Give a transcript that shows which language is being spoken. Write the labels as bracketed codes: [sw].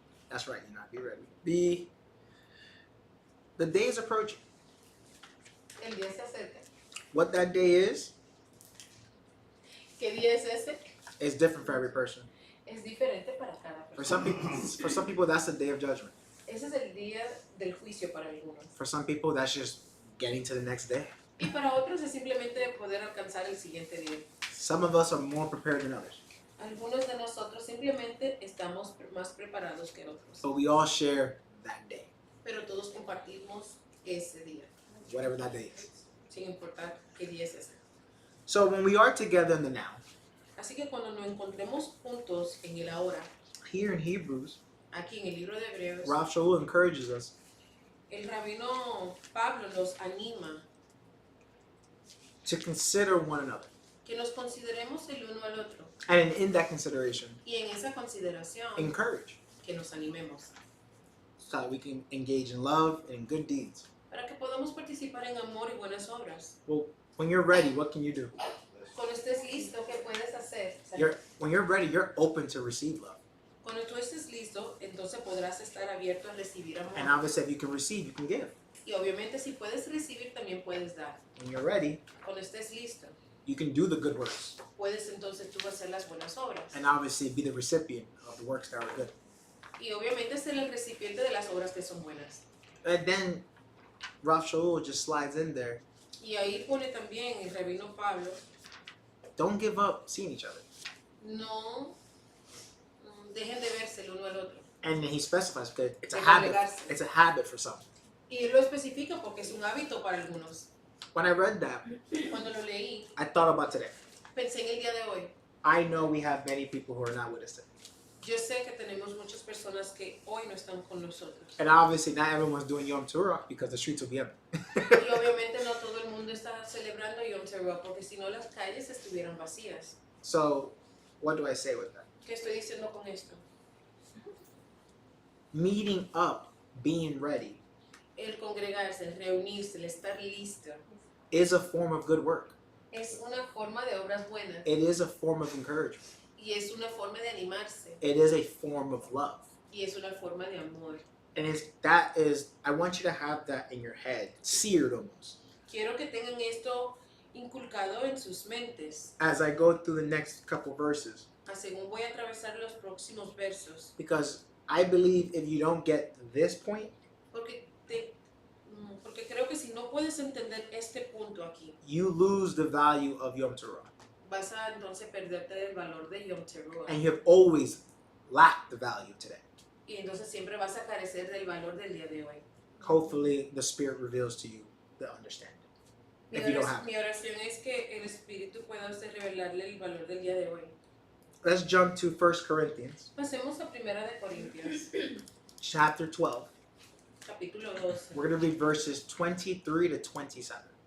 [en] That's right, be ready. The day is approaching. [es] El día se acerca. [en] What that day is [es] ¿Qué día es ese? [en] is different for every person. [es] Es diferente para cada [en] For [es] persona. [en] some people, that's the day of judgment. [es] Ese es el día del juicio para algunos. [en] For some people, that's just getting to the next day. [es] Y para otros es simplemente poder alcanzar el siguiente día. [en] Some of us are more prepared than others, [es] Algunos de nosotros simplemente estamos más preparados que otros. [en] but we all share that day, [es] Pero todos compartimos ese día, [en] whatever that day is. [es] sin importar qué día es ese. [en] So when we are together in the now, [es] Así que cuando nos encontremos juntos en el ahora, [en] here in Hebrews, [es] aquí en el libro de Hebreos, [en] Rav Shaul encourages us [es] el rabino Pablo nos anima [en] to consider one another. [es] que nos consideremos el uno al otro [en] And in that consideration, [es] y en esa consideración [en] encourage [es] que nos animemos [en] so that we can engage in love and in good deeds. [es] para que podamos participar en amor y buenas obras. [en] Well, when you're ready, what can you do? [es] Cuando estés listo, ¿qué puedes hacer? [en] When you're ready, you're open to receive love. [es] Cuando tú estés listo, entonces podrás estar abierto a recibir [en] And [es] amor. [en] obviously, if you can receive, you can give. [es] Y obviamente si puedes recibir, también puedes dar. [en] When you're ready, [es] Cuando estés listo, [en] you can do the good works [es] puedes entonces tú hacer las buenas obras. [en] and obviously be the recipient of the works that are good. [es] Y obviamente ser el recipiente de las obras que son buenas. [en] And then Rav Shaul just slides in there. [es] Y ahí pone también el rabino Pablo, [en] Don't give up seeing each other. [es] no dejen de verse el uno al otro. [en] And then he specifies because it's a [es] De [en] habit. [es] congregarse. [en] It's a habit for some. [es] Y él lo especifica porque es un hábito para algunos. [en] When I read that, [es] Cuando lo leí, [en] I thought about today. [es] pensé en el día de hoy. [en] I know we have many people who are not with us today. [es] Yo sé que tenemos muchas personas que hoy no están con nosotros. [en] And obviously not everyone's doing Yom Teruah because the streets will be empty. [es] Y obviamente no todo el mundo está celebrando Yom Teruah porque si no las calles estuvieran vacías. [en] So what do I say with that? [es] ¿Qué estoy diciendo con esto? [en] Meeting up, being ready, [es] El congregarse, el reunirse, el estar listo, [en] is a form of good work. [es] es una forma de obras buenas [en] It is a form of encouragement. [es] y es una forma de animarse [en] It is a form of love. [es] y es una forma de amor. [en] And I want you to have that in your head, seared almost. [es] Quiero que tengan esto inculcado en sus mentes, [en] As I go through the next couple verses. [es] según voy a atravesar los próximos versos, [en] Because I believe if you don't get to this point, [es] porque creo que si no puedes entender este punto aquí, [en] you lose the value of Yom Teruah. [es] vas a entonces perderte del valor de Yom Teruah. [en] And you have always lacked the value today. [es] Y entonces siempre vas a carecer del valor del día de hoy. [en] Hopefully the Spirit reveals to you the understanding. If you don't have it. [es] Mi oración es que el Espíritu pueda usted revelarle el valor del día de hoy. [en] Let's jump to 1 Corinthians [es] Pasemos a Primera de Corintios, [en] chapter 12. [es] capítulo 12. [en] We're going to read verses 23 to 27.